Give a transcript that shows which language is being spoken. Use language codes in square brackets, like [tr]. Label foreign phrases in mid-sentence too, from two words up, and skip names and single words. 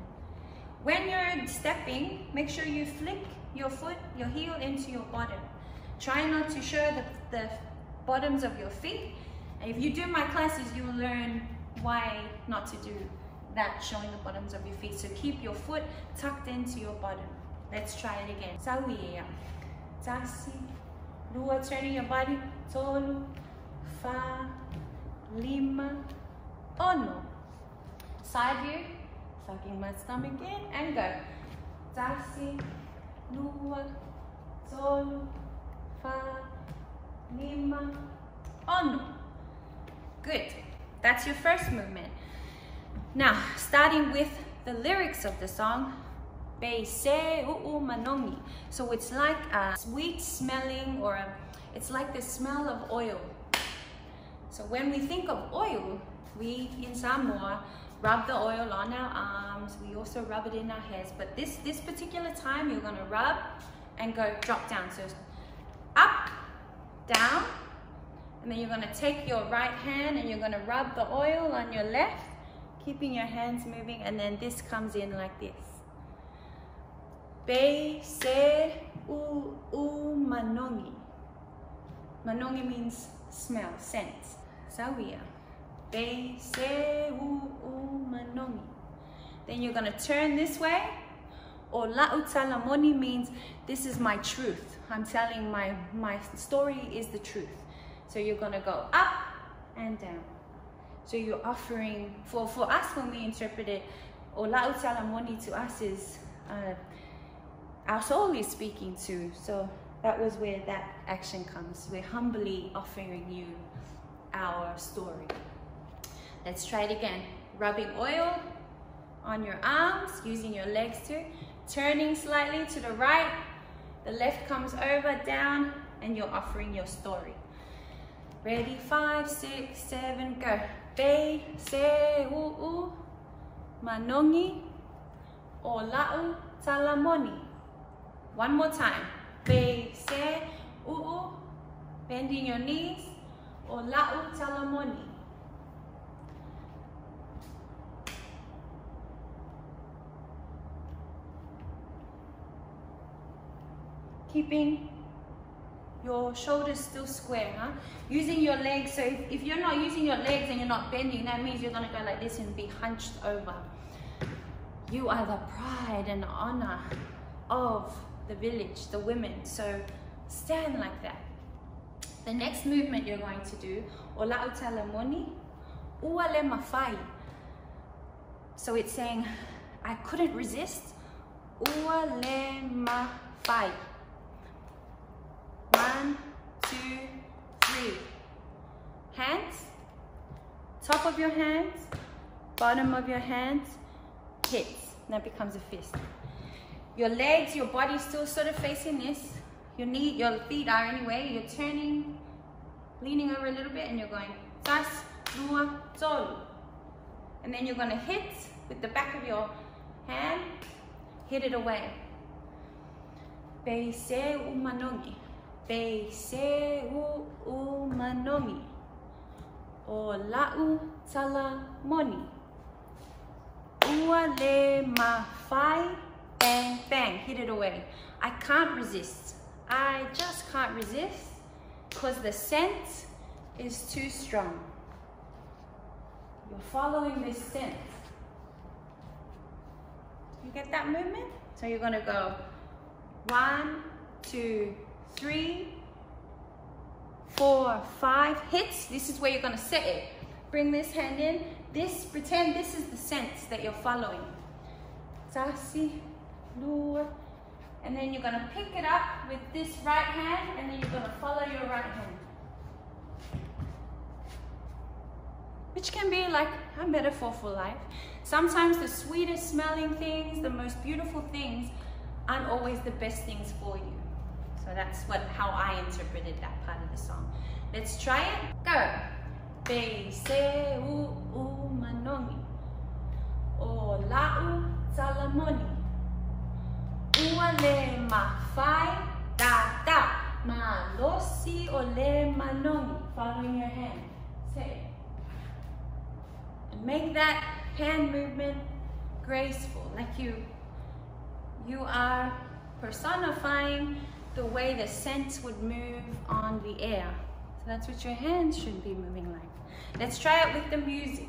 [en] When you're stepping, make sure you flick your foot, your heel into your bottom. Try not to show the bottoms of your feet. And if you do my classes, you will learn why not to do that, showing the bottoms of your feet. So keep your foot tucked into your bottom. Let's try it again. [sm] Sawiya. Tasi. Lua, [en] turning your body. [sm] Tolu. Fa. Lima. Ono. [en] Side view. Sucking my stomach in and go. [sm] Tasi. Lua. Tolu. Fa. Lima. Ono. [en] Good. That's your first movement. Now, starting with the lyrics of the song, [sm] Be se u'u manongi. [en] So it's like a sweet smelling, or it's like the smell of oil. So when we think of oil, we in Samoa rub the oil on our arms. We also rub it in our heads. But this particular time, you're gonna rub and go drop down. So up, down, and then you're gonna take your right hand and you're gonna rub the oil on your left, keeping your hands moving, and then this comes in like this. [sm] Be se u'u manongi. [en] Manongi means smell, scent. [sm] Sawia. Be se u'u manongi. [en] Then you're gonna turn this way. [sm] O la'u talamoni [en] means this is my truth. I'm telling my story is the truth. So you're gonna go up and down. So you're offering, for us when we interpret it, [sm] O la'u talamoni [en] to us is our soul is speaking to. So that was where that action comes. We're humbly offering you our story. Let's try it again. Rubbing oil on your arms, using your legs too. Turning slightly to the right. The left comes over, down, and you're offering your story. Ready? 5, 6, 7, go. [sm] Be se u'u manongi o la'u talamoni. [en] One more time. [sm] Be se u'u, [en] bending your knees, [sm] o la'u talamoni. [en] Keeping your shoulders still square, huh? Using your legs. So if you're not using your legs and you're not bending, that means you're gonna go like this and be hunched over. You are the pride and honor of the village, the women. So stand like that. The next movement you're going to do, [sm] o la'u talamoni, ua le mawhai. [en] So it's saying, I couldn't resist, [sm] ua le mawhai. [en] 1, 2, 3. Hands, top of your hands, bottom of your hands, hits. That becomes a fist. Your legs, your body still sort of facing this. Your feet are anyway. You're turning, leaning over a little bit, and you're going tas, [sm] lua, tolu. [en] And then you're going to hit with the back of your hand, hit it away. [sm] Be se u'u manongi. Be se u'u manongi. O la'u talamoni. Ua le mawhai. [en] Bang, bang, hit it away. I can't resist. I just can't resist because the scent is too strong. You're following this scent. You get that movement? So you're gonna go 1, 2, 3, 4, 5 hits. This is where you're gonna set it. Bring this hand in. Pretend this is the scent that you're following. [sm] Tasi, lua. [en] And then you're gonna pick it up with this right hand, and then you're gonna follow your right hand. Which can be like a metaphor for life. Sometimes the sweetest smelling things, the most beautiful things, aren't always the best things for you. So that's how I interpreted that part of the song. Let's try it. Go. [sm] Be se u'u manongi. O la'u talamoni. Ua le mawhai da da. Ma losi o le manongi. [en] Following your hand. Say it. And make that hand movement graceful. Like you are personifying the way the scent would move on the air. So that's what your hands should be moving like. Let's try it with the music.